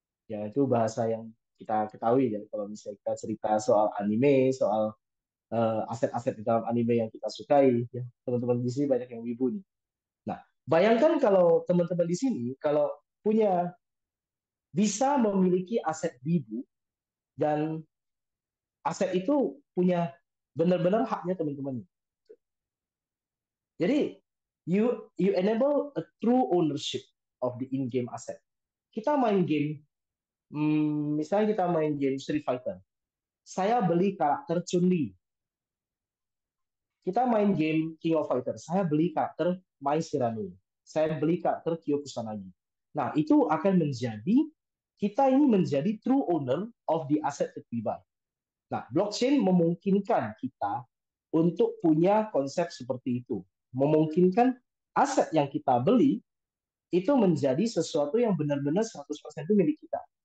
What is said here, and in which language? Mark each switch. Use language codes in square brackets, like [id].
[id] Ya itu bahasa yang kita ketahui ya kalau misalnya kita cerita soal anime, soal aset-aset di dalam anime yang kita sukai, ya teman-teman di sini banyak yang wibu nih. Nah, bayangkan kalau teman-teman di sini kalau punya bisa memiliki aset wibu dan aset itu punya benar-benar haknya teman-teman. [en] Jadi you enable a true ownership of the in-game asset. [id] Kita main game, misalnya kita main game Street Fighter. Saya beli karakter Chun-Li. Kita main game King of Fighter. Saya beli karakter Mai Shiranui. Saya beli karakter Kyo Kusanagi. Nah, itu akan menjadi kita ini menjadi [en] true owner of the asset that we buy. [id] Nah, blockchain memungkinkan kita untuk punya konsep seperti itu. Memungkinkan aset yang kita beli itu menjadi sesuatu yang benar-benar 100% itu milik kita.